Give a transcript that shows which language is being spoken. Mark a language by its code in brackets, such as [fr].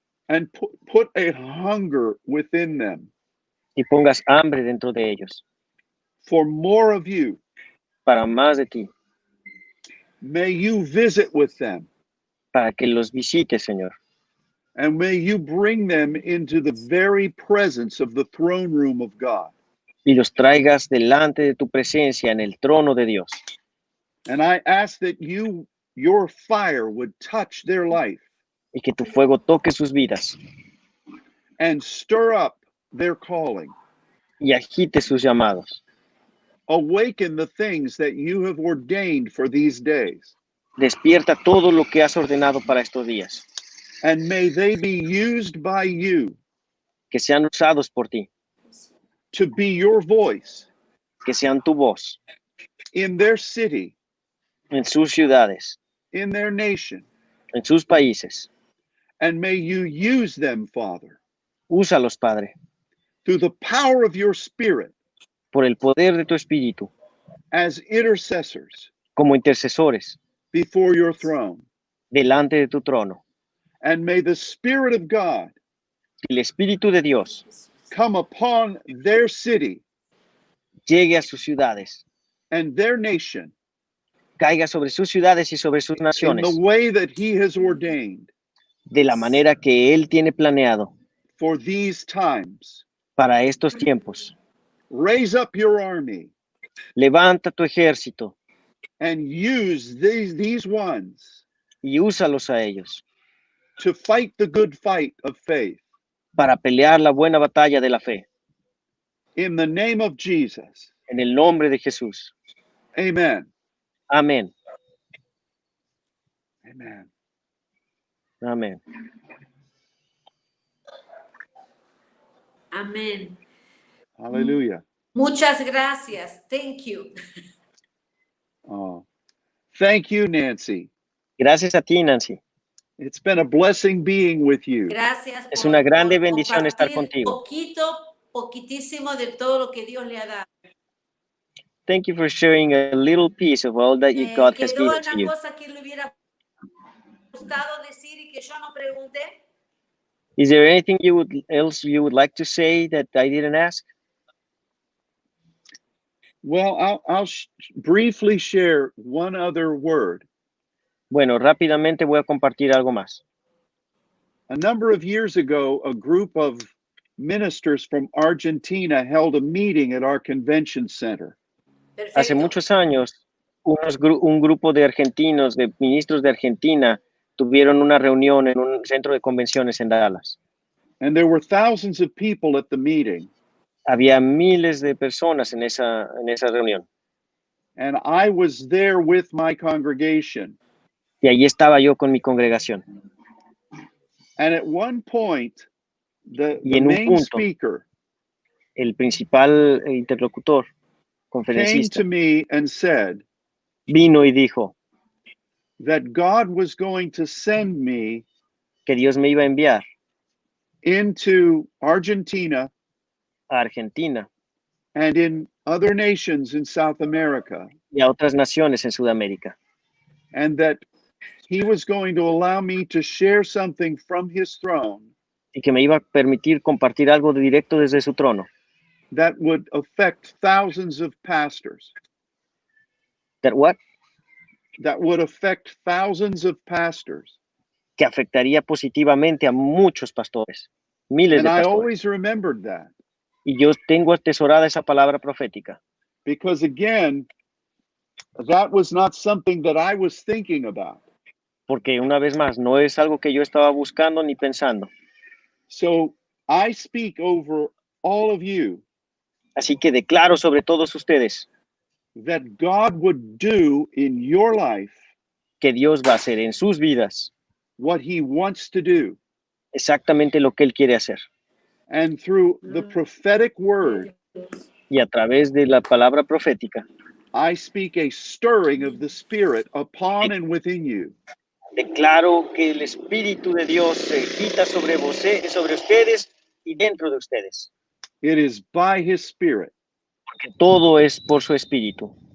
[en] and put a hunger within them [es] y pongas hambre dentro de ellos [en] for more of you. [es] para más de ti, [en] May you visit with them, [es] para que los visites, Señor, [en] and may you bring them into the very presence of the throne room of God. [es] y los traigas delante de tu presencia en el trono de Dios. [en] And I ask that your fire would touch their life [es] Y que tu fuego toque sus vidas [en] and stir up their calling. [es] y agite sus llamados. [en] Awaken the things that you have ordained for these days. [es] Despierta todo lo que has ordenado para estos días, [en] And may they be used by you [es] que sean usados por ti, [en] to be your voice [es] que sean tu voz [en] in their city, [es] en sus ciudades, [en] in their nation. [es] en sus países. [en] And may you use them, Father, [es] Úsalos, Padre, [en] through the power of your Spirit [es] por el poder de tu Espíritu, [en] as intercessors [es] como intercesores [en] before your throne. [es] delante de tu trono. [en] And may the Spirit of God [es] El Espíritu de Dios [en] come upon their city [es] llegue a sus ciudades, [en] and their nation [es] caiga sobre sus ciudades y sobre sus [en] in [es] naciones, [en] the way that He has ordained [es] de la manera que Él tiene planeado [en] for these times. [es] para estos tiempos. [en] Raise up your army [es] Levanta tu ejército [en] and use these ones [es] y úsalos a ellos [en] to fight the good fight of faith. [es] para pelear la buena batalla de la fe. [en] In the name of Jesus. [es] En el nombre de Jesús. [en] Amen. [es] Amén. [en] Amen. [es] Amén. Amén. [en] Hallelujah. [es] Muchas gracias. [en] Thank you. Oh, thank you, Nancy. [es] Gracias a ti, Nancy. [en] It's been a blessing being with you. [es] Gracias Es una grande por bendición estar compartir contigo. poquitísimo de todo lo que Dios le ha dado. [en] Thank you for sharing a little piece of all that God has [es] ¿Quedó [en] given to [es] una [en] you. [es] cosa que le hubiera gustado decir y que yo no pregunté? [en] Is there anything else you would like to say that I didn't ask? Well, I'll briefly share one other word. [es] Bueno, rápidamente voy a compartir algo más. [en] A number of years ago, a group of ministers from Argentina held a meeting at our convention center. [es] Hace Perfecto. muchos años, un grupo de argentinos, de ministros de Argentina, tuvieron una reunión en un centro de convenciones en Dallas. [en] And there were thousands of people at the meeting. [es] Había miles de personas en esa reunión. [en] And I was there with my congregation. [es] Y allí estaba yo con mi congregación. [en] And at one point, the [es] Y en un [en] main [es] punto, [en] speaker [es] el principal interlocutor, [en] came [es] conferencista, [en] to me and said [es] vino y dijo [en] that God was going to send me [es] que Dios me iba a enviar [en] into Argentina [es] a Argentina [en] and in other nations in South America, [es] y a otras naciones en Sudamérica, [en] and that he was going to allow me to share something from his throne [es] y que me iba a permitir compartir algo directo desde su trono, [en] that would affect thousands of pastors, that what? that would affect thousands of pastors. [es] Que afectaría positivamente a muchos pastores, miles [en] And [es] de [en] I [es] pastores. [en] always remembered that [es] Y yo tengo atesorada esa palabra profética, [en] because, again, that was not something that I was thinking about. [es] porque una vez más, no es algo que yo estaba buscando ni pensando. [en] So I speak over all of you [es] Así que declaro sobre todos ustedes [en] that God would do in your life [es] que Dios va a hacer en sus vidas [en] what he wants to do. [es] exactamente lo que Él quiere hacer. [en] And through the prophetic word, [es] Y a través de la palabra profética, [en] I speak a stirring of the Spirit upon and within you. [es] declaro que el Espíritu de Dios se agita sobre ustedes y dentro de ustedes. [en] It is by his Spirit. [es] Porque todo es por su Espíritu.